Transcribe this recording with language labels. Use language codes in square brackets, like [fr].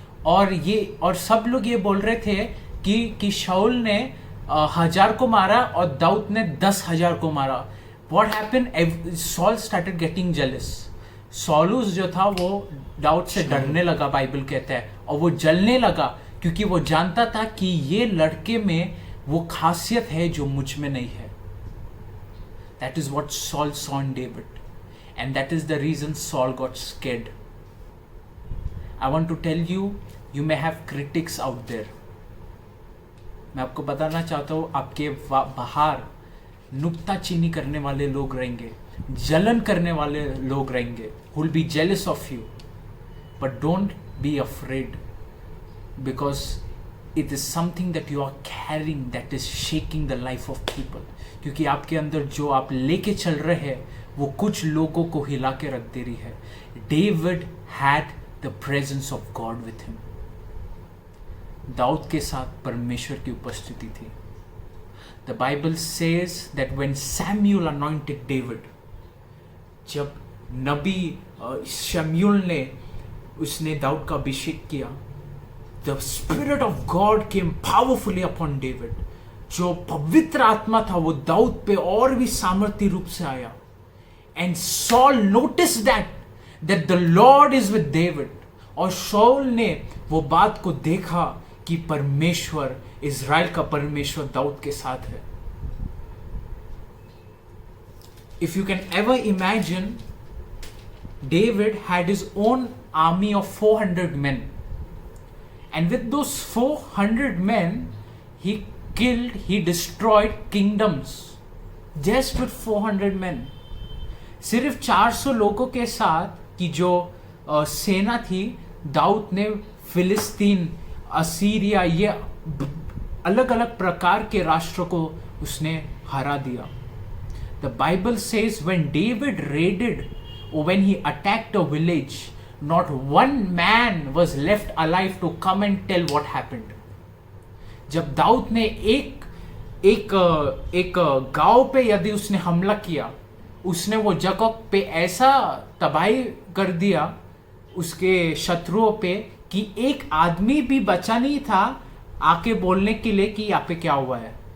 [hi] और सब लोग ये बोल रहे थे कि शाऊल ने 1,000 को मारा और दाऊद ने 10,000 को मारा. [en] What happened? Saul started getting jealous. [hi] सॉलुस जो था वो दाऊद से डरने लगा, बाइबल कहता है, और वो जलने लगा क्योंकि वो जानता था कि ये लड़के में वो खासियत है जो मुझ में नहीं है. [en] That is what Saul saw in David, and that is the reason Saul got scared. I want to tell you, you may have critics out there. [hi] मैं आपको बताना चाहता हूँ आपके बाहर नुक्ताचीनी करने वाले लोग रहेंगे, जलन करने वाले लोग रहेंगे, [en] who will be jealous of you. But don't be afraid because it is something that you are carrying that is shaking the life of people. [hi] क्योंकि आपके अंदर जो आप लेके चल रहे हैं वो कुछ लोगों को हिला के रख दे रही है. [en] David had the presence of God with him. [hi] Dawood के साथ परमेश्वर की उपस्थिति थी. [en] The Bible says that when Samuel anointed David, [hi] जब नबी शमूएल ने उसने दाऊद का अभिषेक किया, [en] the Spirit of God came powerfully upon David. [hi] जो पवित्र आत्मा था वो दाऊद पे और भी सामर्थ्य रूप से आया. [en] And Saul noticed that the Lord is with David. [hi] और शाऊल ने वो बात को देखा कि परमेश्वर, इज़राइल का परमेश्वर दाऊद के साथ है. [en] If you can ever imagine, David had his own army of 400 men. And with those 400 men, he destroyed kingdoms. Just with 400 men. [hi] सिर्फ 400 लोगों के साथ की जो सेना थी, दाऊद ने फिलिस्तीन, असीरिया, ये अलग अलग प्रकार के राष्ट्रों को उसने हरा दिया. [en] The Bible says when David raided or when he attacked a village, not one man was left alive to come and tell what happened. [hi] जब दाऊद ने एक गांव पे यदि उसने हमला किया, उसने वो जगह पे ऐसा तबाही कर दिया उसके शत्रुओं पे कि एक आदमी भी बचा नहीं था आके बोलने के लिए कि यहाँ पे क्या हुआ है.